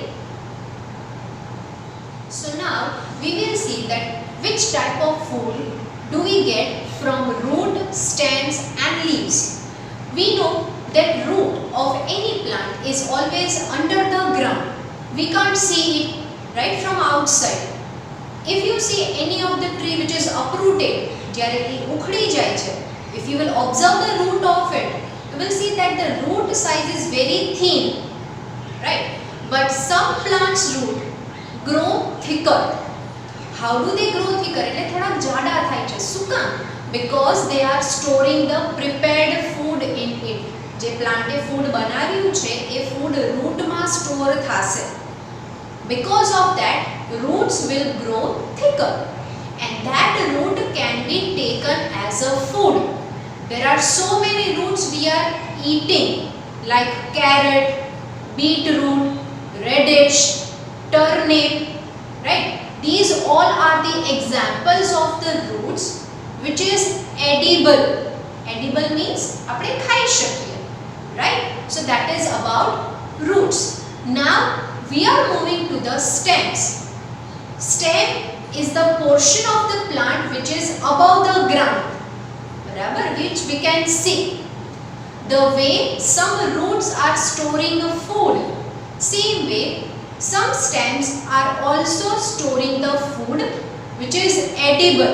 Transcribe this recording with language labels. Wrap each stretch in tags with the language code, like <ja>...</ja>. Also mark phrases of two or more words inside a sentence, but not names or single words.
<en>So now we will see that which type of food do we get from root, stems and leaves. We know that root of any plant is always under the ground. We can't see it right from outside. If you see any of the tree which is uprooted,</en> <gu>જ્યારે એ ઉખડી જાય છે,</gu> <en>if you will observe the root of it, you will see that the root size is very thin, right? But some plants root grow thicker. How do they grow thicker?</en> <gu>એટલે થોડા જાડા થાય છે. શું કામ?</gu> <en>Because they are storing the prepared food in it.</en> <gu>જે પ્લાન્ટે ફૂડ બનાવ્યું છે એ ફૂડ રૂટમાં સ્ટોર થશે.</gu> <en>Because of that, roots will grow thicker, and that root can be taken as a food. There are so many roots we are eating, like carrot, beetroot, radish, turnip, right? These all are the examples of the roots which is edible. Edible means</en> <gu>આપણે ખાઈ શકીએ,</gu> <en>right? So that is about roots. Now we are moving to the stems. Stem is the portion of the plant which is above the ground, barabar, which we can see. The way some roots are storing food, same way some stems are also storing the food which is edible.</en>